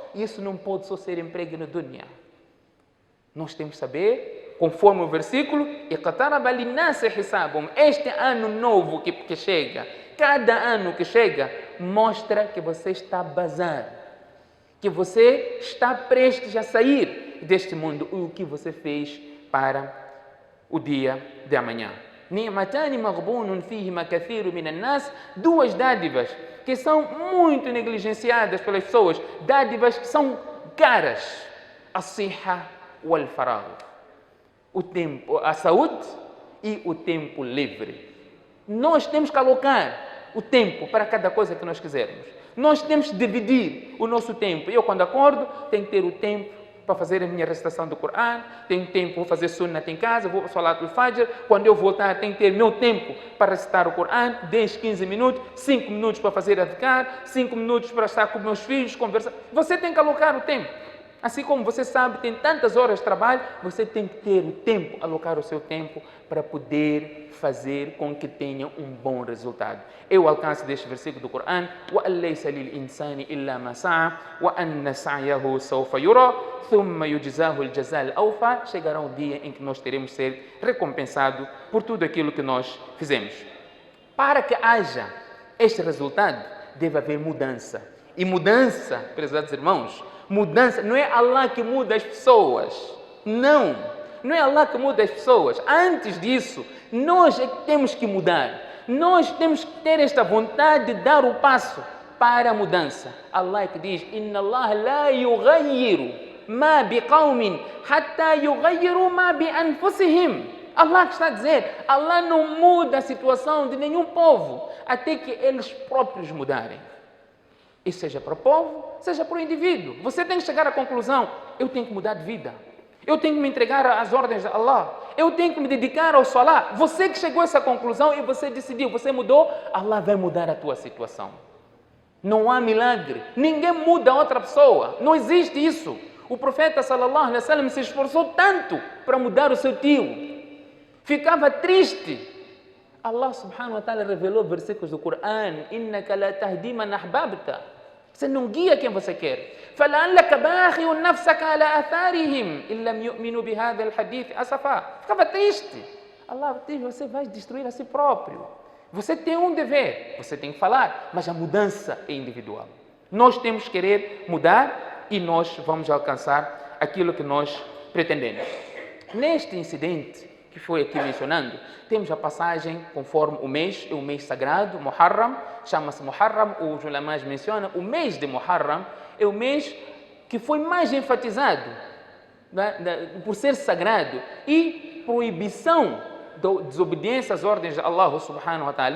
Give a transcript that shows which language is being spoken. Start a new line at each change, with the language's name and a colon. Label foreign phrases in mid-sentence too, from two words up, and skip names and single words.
Portuguese: E isso não pode só ser emprego na dunya. Nós temos que saber, conforme o versículo, este ano novo que chega, cada ano que chega, mostra que você está a bazar, que você está prestes a sair deste mundo, o que você fez para o dia de amanhã. Duas dádivas que são muito negligenciadas pelas pessoas, dádivas que são caras,
Arabic: الصحة والفراغ,
Portuguese: o tempo, a saúde e o tempo livre. Nós temos que alocar o tempo para cada coisa que nós quisermos. Nós temos que dividir o nosso tempo. Eu, quando acordo, tenho que ter o tempo para fazer a minha recitação do Corão, tenho tempo para fazer sunnat em casa, vou para o
Arabic: صلاة الفجر.
Portuguese: Quando eu voltar, tenho que ter meu tempo para recitar o Corão, 10, 15 minutos, 5 minutos para fazer adhkar, 5 minutos para estar com meus filhos, conversar. Você tem que alocar o tempo. Assim como você sabe, tem tantas horas de trabalho, você tem que ter o tempo, alocar o seu tempo para poder fazer com que tenha um bom resultado. É o alcance deste versículo do Corão.
Arabic: وَأَنْ لَيْسَ لِلْإِنسَانِ إِلَّا مَا سَعَى وَأَنَّ سَعْيَهُ سَوْفَ يُرَى ثُمَّ يُجْزَاهُ الْجَزَاءَ الْأَوْفَى.
Portuguese: Chegará um dia em que nós teremos que ser recompensados por tudo aquilo que nós fizemos. Para que haja este resultado, deve haver mudança. E mudança, prezados irmãos, Mudança, não é Allah que muda as pessoas. Não, não é Allah que muda as pessoas. Antes disso, nós é que temos que mudar. Nós temos que ter esta vontade de dar o passo para a mudança. Allah é que diz:
Arabic: إن الله لا يغير ما بقوم حتى يغير ما بأنفسهم.
Portuguese: Allah que está a dizer, Allah não muda a situação de nenhum povo até que eles próprios mudarem. E seja para o povo, seja para o indivíduo. Você tem que chegar à conclusão: eu tenho que mudar de vida. Eu tenho que me entregar às ordens de Allah. Eu tenho que me dedicar ao Salah. Você que chegou a essa conclusão e você decidiu, você mudou, Allah vai mudar a tua situação. Não há milagre. Ninguém muda a outra pessoa. Não existe isso. O profeta
Arabic: صلى الله عليه وسلم
Portuguese: se esforçou tanto para mudar o seu tio. Ficava triste. Allah
Arabic: سبحانه وتعالى
Portuguese: revelou versículos do Coran:
Arabic: إنك لا تهدي من أحببت.
Portuguese: Você não guia quem você quer.
Arabic: فَلَعَلَّكَ بَاخِعٌ نَفْسَكَ عَلَى آثَارِهِمْ إِنْ لَمْ يُؤْمِنُوا بِهَذَا الْحَدِيثِ أَسَفًا.
Portuguese: Ficava triste. Allah diz: você vai destruir a si próprio. Você tem um dever, você tem que falar, mas a mudança é individual. Nós temos que querer mudar e nós vamos alcançar aquilo que nós pretendemos. Neste incidente que foi aqui mencionando, temos a passagem conforme o mês, é o mês sagrado, Muharram, chama-se Muharram, os ulamás mencionam, o mês de Muharram é o mês que foi mais enfatizado, né, por ser sagrado e proibição da desobediência às ordens de Allah
Arabic: سبحانه وتعالى.